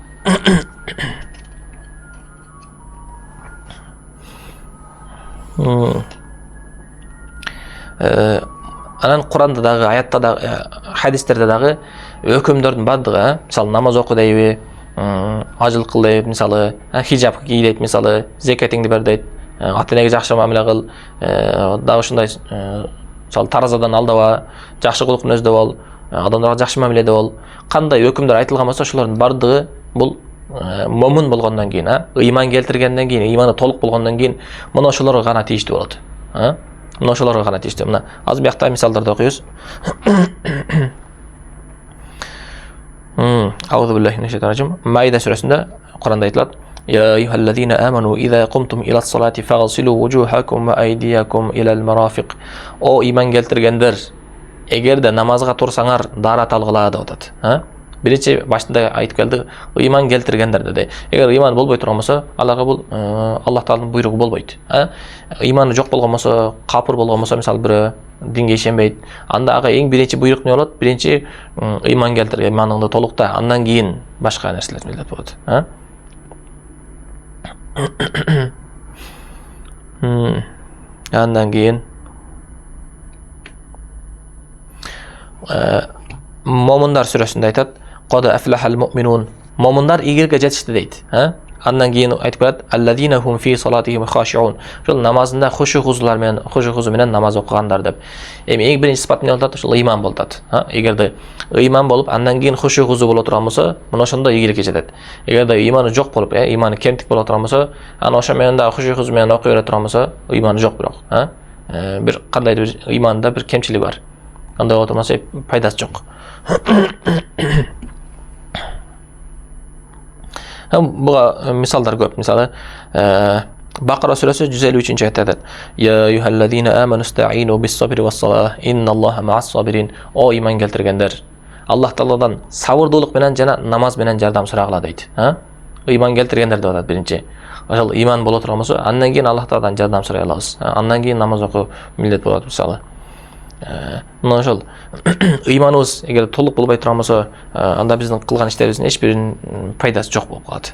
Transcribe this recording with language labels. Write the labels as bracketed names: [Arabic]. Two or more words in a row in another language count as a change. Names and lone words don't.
[Kyrgyz] Анан Куранда дагы, аятта дагы, хадистерде дагы өкүмдөрдүн бардыгы, мисалы намаз оку дейби, ажыл кыл дейт, мисалы хижаб ки дейт, мисалы закатыңды бер дейт, ата-энеге жакшы мамиле кыл, дагы ушундай мисалы таразадан алдаба, жакшы кулук мүнөздө бол, адамдарга жакшы мамиледе бол. Кандай өкүмдөр айтылган болсо, ошолордун бардыгы бул момун болгондон кийин, ыйман келтиргенден кийин, ыйманы толук болгондон кийин мына ошолорго гана тийиштүү болот. Мына ошолорго гана тийиштүү. Мына азыр биякта мисалдарды окуйбуз. [Arabic] أعوذ بالله من الشيطان الرجيم. [Kyrgyz] Маида сүрөсүндө Куранда айтылат: [Arabic] "يا أيها الذين آمنوا إذا قمتم إلى الصلاة فاغسلوا وجوهكم وأيديكم إلى المرافق." [Kyrgyz] О ыйман келтиргендер, эгерде намазга турсаңар, дарат алгыла деп атат. Биринчи башында айтып келди, ыйман келтиргендер деди. Эгер ыйман болбой турган болсо, аларга бул Аллах Тааланын буйругу болбойт. Ыйманы жок болгон болсо, капыр болгон болсо, мисалы бирөө динге ишенбейт. Анда ага эң биринчи буйрук эмне болот? Биринчи ыйман келтир, ыйманыңды толукта, андан кийин башка нерселерди билет болот. Андан кийин Момундар сүрөсүндө айтат: [Arabic] "قد أفلح المؤمنون." [Kyrgyz] Момундар игерге жетишти дейт. Андан кийин айтып берет: [Arabic] "الذين هم في صلاتهم خاشعون." [Kyrgyz] Ошол намазында хушу менен намаз окугандар деп. Эми эң биринчи сыпат эмне болот? Ошол ыйман болот. Эгерде ыйман болуп, андан кийин хушу боло турган болсо, мына ошондо ийгиликке жетет. Эгерде ыйманы жок болуп, ыйманы кемтик боло турган болсо, аны ошо менен да хушу менен окуй бере турган болсо, ыйманы жок бирок. Бир кандайдыр бир ыйманда бир кемчилик бар. Андай болот болсо пайдасы жок. Буга мисалдар көп. Мисалы, Бакара сүрөсү 153-нчы аятта айтат: [Arabic] "يا أيها الذين آمنوا استعينوا بالصبر والصلاة إن الله مع الصابرين." [Kyrgyz] О ыйман келтиргендер, Аллах Тааладан сабырдуулук менен жана намаз менен жардам сурагыла дейт. Ыйман келтиргендер деп атат биринчи. Ошол ыйман боло турган болсо, андан кийин Аллах Тааладан жардам сурай алабыз. Андан кийин намаз окуу милдет болот, мисалы. Мына ошол ыйманыбыз эгер толук болбой турган болсо, анда биздин кылган иштерибиздин эч биринин пайдасы жок болуп калат.